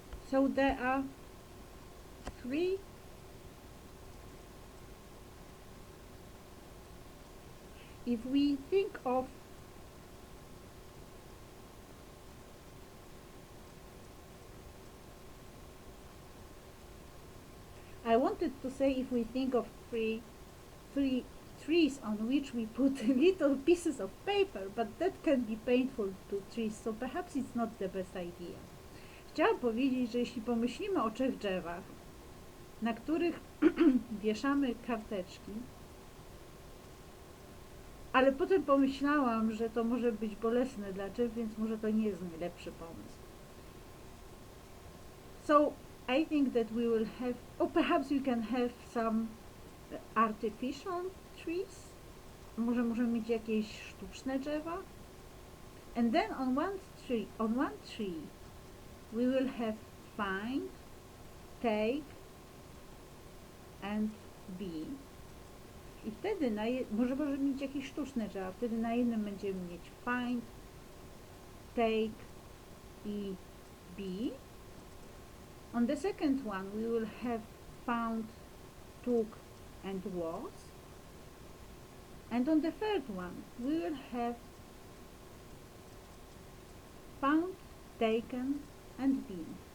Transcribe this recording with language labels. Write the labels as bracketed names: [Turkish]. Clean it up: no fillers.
[English] So there are three if we think of I wanted to say if we think of three trees on which we put little pieces of paper, but that can be painful to trees, so perhaps it's not the best idea. [Polish] Chciałam powiedzieć, że jeśli pomyślimy o 3 drzewach, na których wieszamy karteczki, ale potem pomyślałam, że to może być bolesne dla drzew, więc może to nie jest najlepszy pomysł. [English] So I think that we will have, or perhaps we can have some artificial trees. [Polish] Może możemy mieć jakieś sztuczne drzewa. [English] And then on one tree we will have find, take and be. [Polish] I wtedy może mieć jakieś sztuczne drzewa, wtedy na jednym będziemy mieć find, take i be. [English] On the second one we will have found, took and was. And on the third one we will have found, taken and been.